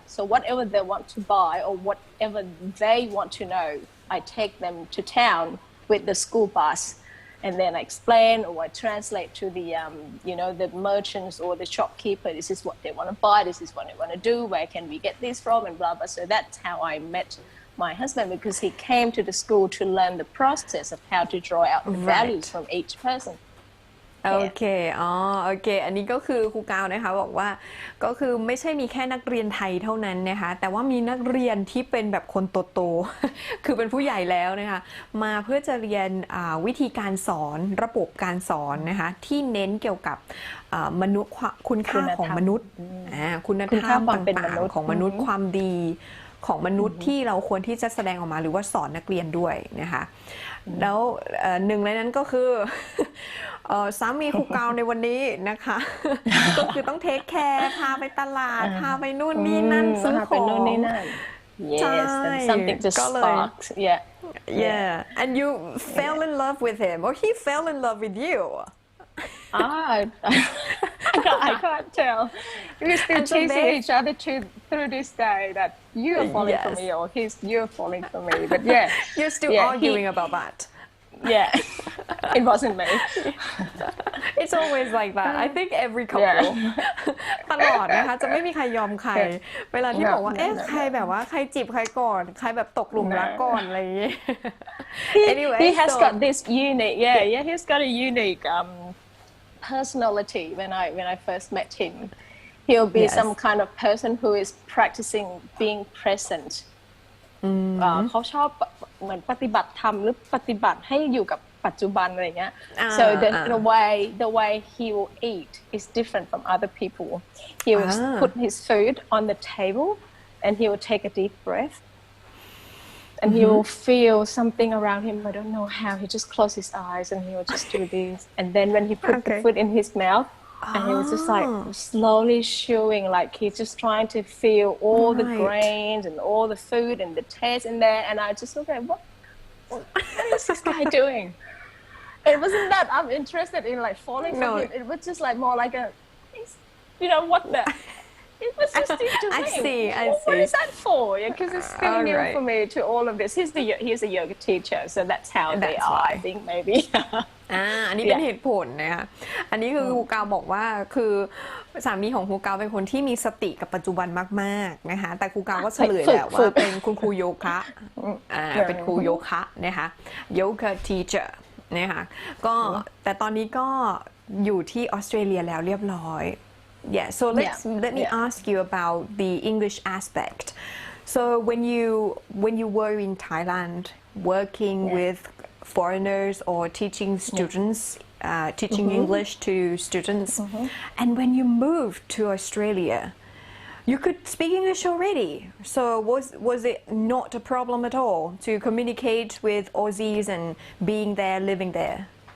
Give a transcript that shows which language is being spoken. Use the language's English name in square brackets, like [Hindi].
[English] So whatever they want to buy or whatever they want to know, I take them to town with the school bus, and then I explain or I translate to the the merchants or the shopkeeper. This is what they want to buy. This is what they want to do. Where can we get this from? And blah blah. So that's how I met my husband, because he came to the school to learn the process of how to draw out the values from each person. [Thai] โอเคโอเคอันนี้ก็คือครูกาวนะคะบอกว่าก็คือไม่ใช่มีแค่นักเรียนไทยเท่านั้นนะคะแต่ว่ามีนักเรียนที่เป็นแบบคนโตๆ คือเป็นผู้ใหญ่แล้วนะคะมาเพื่อจะเรียนวิธีการสอนระบบการสอนนะคะที่เน้นเกี่ยวกับ มนุษย์คุณค่าของมนุษย์คุณธรรมต่างๆของมนุษย์ความดีของมนุษย์ที่เราควรที่จะแสดงออกมาหรือว่าสอนนักเรียนด้วยนะคะแล้วหนึ่งในนั้นก็คือสามีครูกาวในวันนี้นะคะก็คือต้องเทคแคร์พาไปตลาดพาไปนู่นนี่นั่นซื้อของ [English] Yes, and something just sparks. Yeah, and you fell in love with him, or he fell in love with you. I can't tell. We're still chasing each other through this day that you are falling for me or you're falling for me. But yeah, you're still arguing about that. Yeah, it wasn't me. It's always like that. I think every couple [Thai] ตลอดนะคะจะไม่มีใครยอมใครเวลาที่บอกว่าใครแบบว่าใครจีบใครก่อนใครแบบตกหลุมรักก่อนอะไรอย่างงี้ [English] Anyway, he has got this unique, he's got a unique personality. When I first met him, he'll be some kind of person who is practicing being present. [Thai] เขาชอบเหมือนปฏิบัติธรรมหรือปฏิบัติให้อยู่กับ ปัจจุบันอะไรเงี้ย [English] so the way he will eat is different from other people. He will put his food on the table and he will take a deep breath and he will feel something around him. I don't know how. He just close his eyes and he will just do this, and then when he put the food in his mouth, and he was just like slowly chewing, like he's just trying to feel all the grains and all the food and the taste in there. And I just look at what is this guy doing? It wasn't that I'm interested in like falling for him. It was just like more like a, you know, what the. It was just doing. I see. What is that for? Because it's still new for me to all of this. He's a yoga teacher, so that's how they are. I think maybe. [Thai] อันนี้เป็นเหตุผลนะคะอันนี้คือครูกาวบอกว่าคือสามีของครูกาวเป็นคนที่มีสติกับปัจจุบันมากๆนะคะแต่ครูกาวก็เฉลยแล้วว่าเป็นคุณครูโยคะเป็นครูโยคะนะคะโยคะ teacher นะคะก็แต่ตอนนี้ก็อยู่ที่ออสเตรเลียแล้วเรียบร้อย [English] Yeah, so let me ask you about the English aspect. So when you were in Thailand working with foreigners or teaching students, teaching English to students, and when you moved to Australia, you could speak English already. So was it not a problem at all to communicate with Aussies and being there, living there?